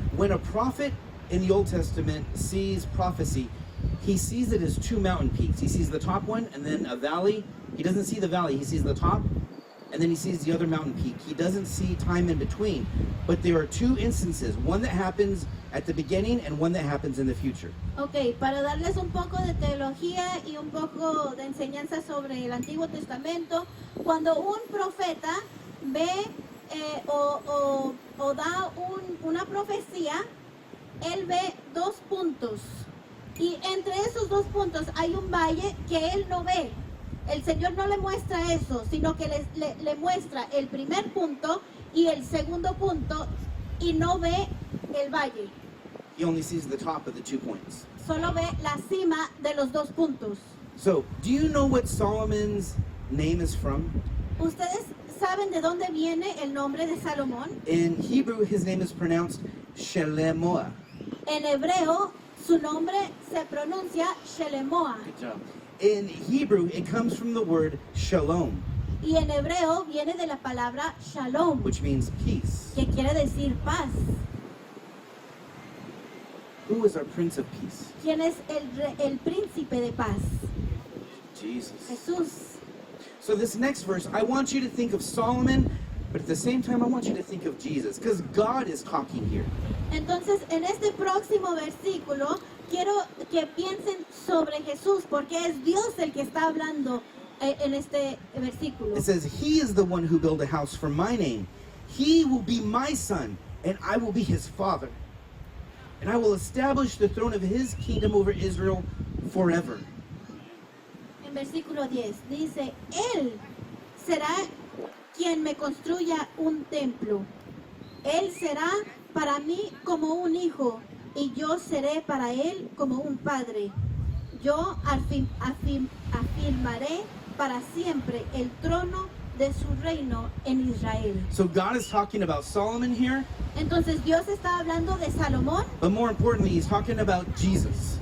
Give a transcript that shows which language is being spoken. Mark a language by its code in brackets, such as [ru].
[en] When a prophet in the Old Testament sees prophecy, he sees it as two mountain peaks. He sees the top one and then a valley. He doesn't see the valley, he sees the top and then he sees the other mountain peak. He doesn't see time in between. But there are two instances, one that happens at the beginning and one that happens in the future. [es] Ok, para darles un poco de teología y un poco de enseñanza sobre el Antiguo Testamento, cuando un profeta ve o da una profecía, él ve dos puntos. Y entre esos dos puntos hay un valle que él no ve. El Señor no le muestra eso, sino que le muestra el primer punto y el segundo punto y no ve el valle. [en] He only sees the top of the 2 points. [es] Solo ve la cima de los dos puntos. [en] So, do you know what Solomon's name is from? [es] ¿Ustedes saben de dónde viene el nombre de Salomón? [en] In Hebrew, his name is pronounced Shelemoah. [es] En hebreo, su nombre se pronuncia Shelemoah. [en] Good job. In Hebrew, it comes from the word shalom, [es] Y en hebreo viene de la palabra shalom, [en] which means peace. [es] que quiere decir paz. [en] Who is our Prince of Peace? [es] ¿Quién es el príncipe de paz? [en] Jesus. [es] Jesús. [en] So this next verse, I want you to think of Solomon, but at the same time, I want you to think of Jesus, because God is talking here. [es] Entonces, en este próximo versículo, quiero que piensen sobre Jesús, porque es Dios el que está hablando en este versículo. [en] It says, He is the one who built a house for my name. He will be my son, and I will be his father. And I will establish the throne of his kingdom over Israel forever. [es] En versículo 10 dice, Él será quien me construya un templo. Él será para mí como un hijo, y yo seré para él como un padre. Yo afirmaré para siempre el trono de su reino en Israel. [en] So God is talking about Solomon here, [es] Entonces Dios está hablando de Salomón, [en] but more importantly, he's talking about Jesus.